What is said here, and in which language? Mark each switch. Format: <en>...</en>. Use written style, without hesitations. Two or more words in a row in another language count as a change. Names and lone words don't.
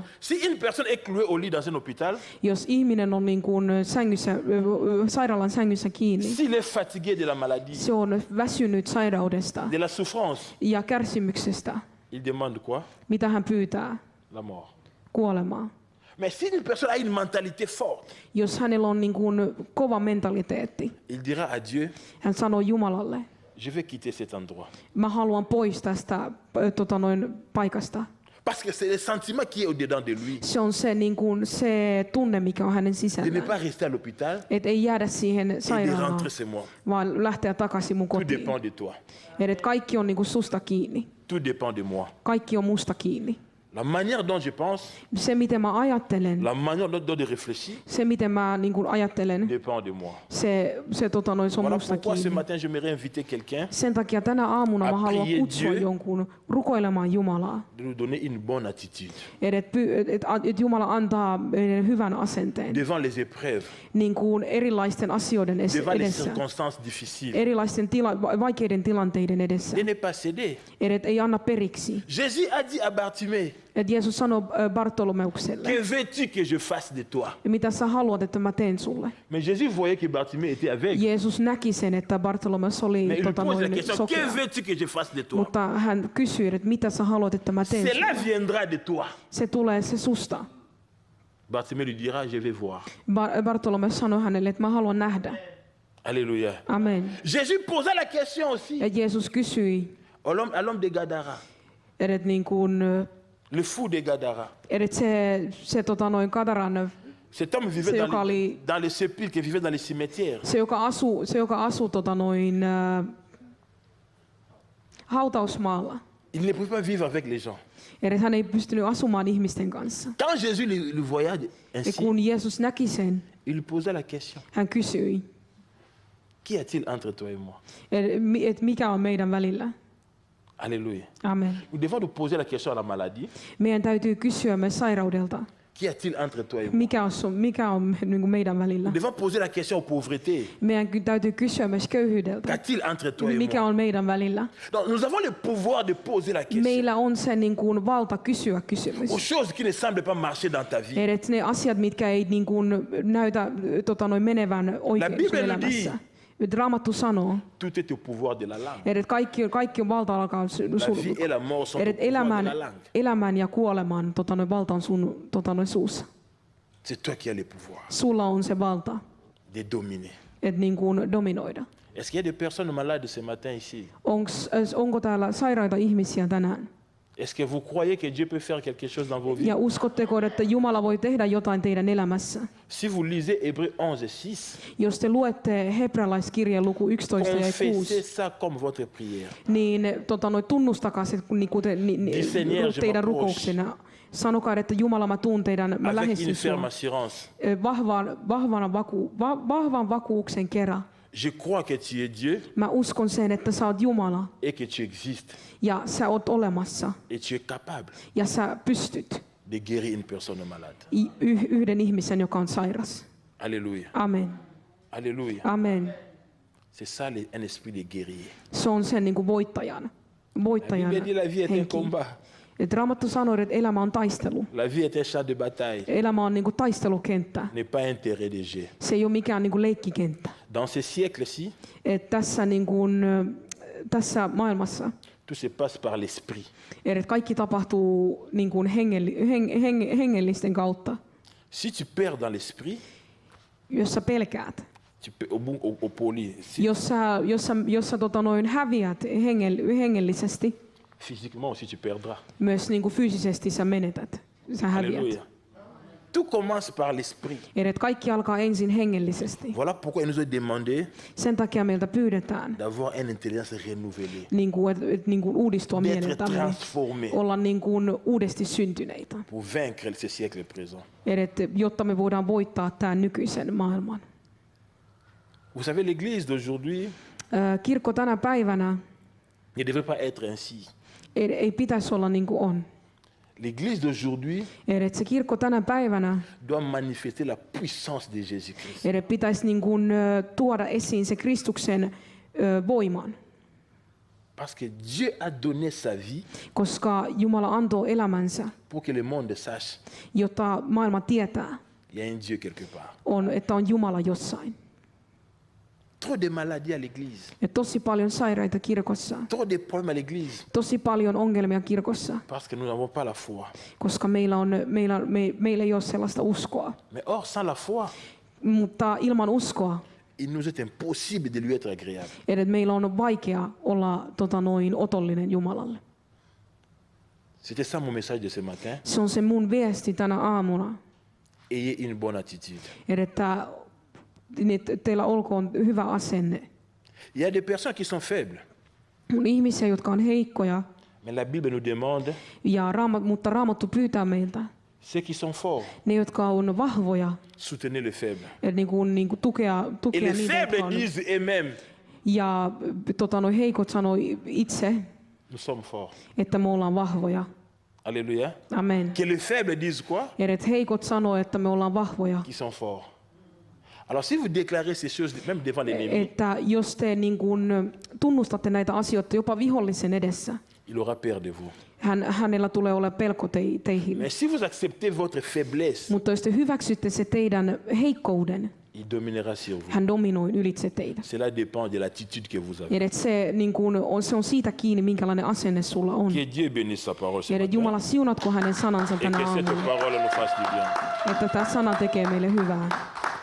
<fr>Si une personne est clouée au lit dans un hôpital,</fr> <fi>Jos ihminen on niin kuin sängyssä, sairaalan sängyssä kiinni,</fi> <fr>s'il est fatigué de la maladie,</fr> <fi>se on väsynyt sairaudesta</fi> <fr>de la souffrance,</fr> <fi>ja kärsimyksestä.</fi> <fr>il demande quoi?</fr> <fi>Mitä hän pyytää?</fi> <fr>La mort.</fr> <fi>Kuolemaa.</fi> <fr>Mais si une personne a une mentalité forte,</fr> <fi>Jos hänellä on niin kuin kova mentaliteetti,</fi> <fr>il dira à Dieu,</fr> <fi>hän sanoo Jumalalle,</fi> <fr>je vais quitter cet endroit.</fr> <fi>mä haluan pois tästä paikasta.</fi> <fr>Parce que c'est le sentiment qui est au-dedans de lui.</fr> <fi>Se on se, niin kuin, se tunne, mikä on hänen</fi> <fr>De ne</fr> <fi>sisällään.</fi> <fr>pas rester à l'hôpital</fr> <fi>Että ei jäädä siihen</fi> <fr>et de</fr> <fi>sairaalaan,</fi> <fr>rentrer chez moi.</fr> <fi>vaan lähteä takaisin mun</fi> <fr>Tout</fr> <fi>kotiin.</fi> <fr>dépend de toi.</fr> <fi>Että kaikki on niin kuin susta kiinni.</fi> <fr>Tout dépend de moi.</fr> <fi>Kaikki on musta kiinni.</fi> <fr>La manière dont je pense,</fr> <fi>Se, miten mä ajattelen,</fi> <fr>la manière dont je réfléchis,</fr> <fi>se, miten mä niin kuin ajattelen,</fi> <fr>dépend de moi.</fr> <fi>se on</fi> <fr>Voilà</fr> <fi>musta</fi> <fr>pourquoi ce</fr> <fi>kiinni.</fi> <fr>matin j'aimerais inviter quelqu'un</fr> <fi>Sen takia tänä aamuna</fi> <fr>à</fr> <fi>mä haluan</fi> <fr>prier</fr> <fi>kutsua</fi> <fr>Dieu.</fr> <fi>jonkun rukoilemaan Jumalaa.</fi> <fr>de nous donner une bonne attitude</fr> <fi>Että Jumala antaa meille hyvän asenteen</fi> <fr>devant les épreuves,</fr> <fi>niin kuin erilaisten asioiden</fi> <fr>devant les</fr> <fi>edessä,</fi> <fr>circonstances difficiles.</fr> <fi>erilaisten vaikeiden tilanteiden edessä.</fi> <fr>De ne pas céder.</fr> <fi>Että ei anna periksi.</fi> <fr>Jésus a dit à Bartimée,</fr> <fi>Että Jeesus sanoi Bartolomeukselle,</fi> <fr>que veux-tu que je fasse de toi?</fr> <fi>mitä sä haluat, että mä teen sulle.</fi> <fr>Mais Jésus voyait que Bartimée était aveugle.</fr> <fi>Jeesus näki sen, että Bartolomeus oli</fi> <fr>Mais il lui pose la question,</fr> <fi>sokea.</fi> <fr>que veux-tu que je fasse de toi?</fr> <fi>Mutta hän kysyi, että mitä sä haluat, että mä teen</fi> <fr>Cela</fr> <fi>sulle.</fi> <fr>viendra de toi.</fr> <fi>Se tulee se susta.</fi> <fr>Bartimée lui dira, je vais voir.</fr> <fi>Bartolomeus sanoi hänelle, että mä haluan nähdä.</fi> <fr>Alléluia.</fr> <fi>Amen.</fi> <fr>Jésus posa la question aussi</fr> <fi>Ja Jeesus kysyi,</fi> <fr>à l'homme de Gadara,</fr> <fi>että niin kuin,</fi> <fr>le fou de Gadara.</fr> <fi>että se Kadaran,</fi> <fr>Cet homme vivait</fr> <fi>Se</fi> <fr>dans</fr> <fi>joka oli-</fi> <fr>dans les sépulcres, vivait dans les cimetières.</fr> <fi>se joka asui hautausmaalla.</fi> <fr>Il ne pouvait pas vivre avec les gens.</fr> <fi>Että hän ei pystynyt asumaan ihmisten kanssa.</fi> <fr>Quand Jésus le voyait</fr> <fi>Ja</fi> <fr>ainsi,</fr> <fi>kun Jeesus näki sen,</fi> <fr>il lui posa la question,</fr> <fi>hän kysyi,</fi> <fr>qu'y a-t-il entre toi et moi?</fr> <fi>että mikä on meidän välillä.</fi> <fr>Alléluia.</fr> <fi>Amen.</fi> <fr>Nous devons nous poser la question à la maladie,</fr> <fi>Meidän täytyy kysyä myös sairaudelta,</fi> <fr>qu'y a-t-il entre toi et moi?</fr> <fi>mikä on niin kuin meidän välillä.</fi> <fr>Nous devons poser la question aux pauvretés,</fr> <fi>Meidän täytyy kysyä myös köyhyydeltä,</fi> <fr>qu'y-a-t-il entre toi et</fr> <fi>mikä</fi> <fr>moi?</fr> <fi>on meidän välillä.</fi> <fr>Donc nous avons le pouvoir de poser la question</fr> <fi>Meillä on se niin kuin valta kysyä kysymys.</fi> <fr>aux choses qui ne semblent pas marcher dans ta vie.</fr> <fi>Että ne asiat, mitkä ei niin kuin näytä menevän oikein</fi> <fr>Bible</fr> <fi>sun elämässä.</fi> <fr>dit.</fr> <fi>Raamattu sanoo,</fi> <fr>Tout est au pouvoir de la langue.</fr> <fi>että kaikki on valta alkaa</fi> <fr>La vie et la mort sont au</fr> <fi>että</fi> <fr>pouvoir de la langue.</fr> <fi>elämän ja kuoleman valta on sun suussa.</fi> <fr>C'est toi qui as le pouvoir</fr> <fi>Sulla on se valta,</fi> <fr>de dominer.</fr> <fi>että niin kuin dominoida.</fi> <fr>Est-ce qu'il y a des personnes malades ce matin ici?</fr> <fi>Onko täällä sairaita ihmisiä tänään?</fi> <fr>Est-ce que vous croyez que Dieu peut faire quelque chose dans vos vies?</fr> <fi>Ja uskotteko, että Jumala voi tehdä jotain teidän elämässä?</fi> <fr>Si vous lisez Hébreux 11:6,</fr> <fi>Jos te luette hebrealaiskirjan luku 11 ja 6,</fi> <fr>confessez ça comme votre prière.</fr> <fi>niin tunnustakaa se</fi> <fr>Seigneur, je</fr> <fi>teidän</fi> <fr>m'approche.</fr> <fi>rukouksena. Sanokaa, että Jumala, mä tuun teidän, mä</fi> <fr>Avec</fr> <fi>lähestyn</fi> <fr>une ferme</fr> <fi>sua</fi> <fr>assurance.</fr> <fi>vahvan vakuuksen kerran.</fi> <fr>Je crois que tu es Dieu</fr> <fi>Mä uskon sen, että sä oot Jumala</fi> <fr>et que tu existes</fr> <fi>ja sä oot olemassa</fi> <fr>et tu es capable</fr> <fi>ja sä pystyt</fi> <fr>de guérir une personne malade.</fr> <fi>yhden ihmisen, joka on sairas.</fi> <fr>Alléluia.</fr> <fi>Amen.</fi> <fr>Alléluia.</fr> <fi>Amen.</fi> <fr>C'est ça un esprit de guerrier.</fr> <fi>Se on sen niin kuin voittajan</fi> <fr>La Bible dit la vie est un</fr> <fi>henki.</fi> <fr>combat.</fr> <fi>Et Raamattu sanoo, että elämä on taistelu.</fi> <fr>La vie est un champ de bataille,</fr> <fi>Elämä on niin kuin taistelukenttä.</fi> <fr>n'est pas un terrain de jeu.</fr> <fi>Se ei ole mikään niin kuin leikkikenttä.</fi> <fr>Dans ce siècle-ci,</fr> <fi>Et tässä, niin kuin, tässä maailmassa</fi> <fr>tout se passe par l'esprit.</fr> <fi>että kaikki tapahtuu niin kuin hengellisten kautta.</fi> <fr>Si tu perds dans l'esprit,</fr> <fi>Jos sä pelkäät,</fi> <fr>tu peux, au poli,</fr> <fi>jos sä häviät hengellisesti,</fi> <fr>physiquement aussi tu perdras.</fr> <fi>myös niin kuin fyysisesti sä menetät. Sä häviät.</fi> <fr>Alléluia. Tout commence par l'esprit.</fr> <fi>Että kaikki alkaa ensin hengellisesti.</fi> <fr>Voilà pourquoi il nous est demandé</fr> <fi>Sen takia meiltä pyydetään</fi> <fr>d'avoir une intelligence renouvelée,</fr> <fi>niin kuin, niin kuin uudistua</fi> <fr>d'être</fr> <fi>mieleltämme,</fi> <fr>transformé</fr> <fi>olla niin kuin uudesti syntyneitä,</fi> <fr>pour vaincre ce siècle présent.</fr> <fi>jotta me voidaan voittaa tämän nykyisen maailman.</fi> <fr>Vous savez, l'Église d'aujourd'hui</fr> <fi>Kirkko tänä päivänä</fi> <fr>ne devrait pas être ainsi.</fr> <fi>ei pitäisi olla niin kuin on.</fi> <fr>L'Église d'aujourd'hui</fr> <fi>Että se kirkko tänä päivänä</fi> <fr>doit manifester la puissance de Jésus-Christ.</fr> <fi>pitäisi niin kuin tuoda esiin se Kristuksen voiman.</fi> <fr>Parce que Dieu a donné sa vie</fr> <fi>koska Jumala antoi elämänsä,</fi> <fr>pour que le monde sache</fr> <fi>jotta maailma tietää,</fi> <fr>qu'il y a un Dieu quelque part.</fr> <fi>että on Jumala jossain.</fi> <fr>Trop de maladies à l'église,</fr> <fi>Ja tosi paljon sairaita kirkossa,</fi> <fr>trop de problèmes à l'église,</fr> <fi>tosi paljon ongelmia kirkossa,</fi> <fr>parce que nous n'avons pas la foi.</fr> <fi>koska meillä ei ole sellaista uskoa.</fi> <fr>Mais or, sans la foi,</fr> <fi>Mutta ilman uskoa,</fi> <fr>il nous est impossible de lui être agréable.</fr> <fi>että meillä on vaikea olla otollinen Jumalalle.</fi> <fr>C'était ça mon message de ce matin.</fr> <fi>Se on se mun viesti tänä aamuna,</fi> <fr>Ayez une bonne attitude.</fr> <fi>että teillä olkoon hyvä asenne.</fi> <fr>Il y a des personnes qui sont faibles,</fr> <fi>On ihmisiä, jotka on heikkoja,</fi> <fr>mais la Bible nous demande</fr> <fi>mutta Raamattu pyytää meiltä,</fi> <fr>ceux qui sont forts,</fr> <fi>ne jotka on vahvoja,</fi> <fr>soutenez les faibles.</fr> <fi>niin kuin tukea</fi> <fr>Et les</fr> <fi>niitä, jotka</fi> <fr>faibles</fr> <fi>on.</fi> <fr>disent eux-mêmes,</fr> <fi>Ja heikot sanoi itse,</fi> <fr>nous sommes forts.</fr> <fi>että me ollaan vahvoja.</fi> <fr>Alléluia.</fr> <fi>Amen.</fi> <fr>Que les faibles disent quoi?</fr> <fi>Ja että heikot sanoo, että me ollaan vahvoja.</fi> <fr>Qui sont forts. Alors si vous déclarez ces choses, même devant l'ennemi,</fr> <fi>Että jos te niin kuin tunnustatte näitä asioita jopa vihollisen edessä,</fi> <fr>il aura peur de vous.</fr> <fi>hänellä tulee olla pelko teihin.</fi> <fr>Mais si vous acceptez votre faiblesse,</fr> <fi>Mutta jos te hyväksytte se teidän heikkouden,</fi> <fr>il dominera sur vous.</fr> <fi>hän dominoi ylitse teitä.</fi> <fr>Cela dépend de l'attitude que vous avez.</fr> <fi>Ja että se, niin kuin se on siitä kiinni, minkälainen asenne sulla on.</fi> <fr>Que Dieu bénisse sa parole ce</fr> <fi>Ja että</fi> <fr>matin.</fr> <fi>Jumala siunatko hänen sanansa</fi> <fr>Et</fr> <fi>tänä</fi> <fr>que cette</fr> <fi>aamuna,</fi> <fr>parole nous fasse du bien.</fr> <fi>että tämä sana tekee meille hyvää.</fi>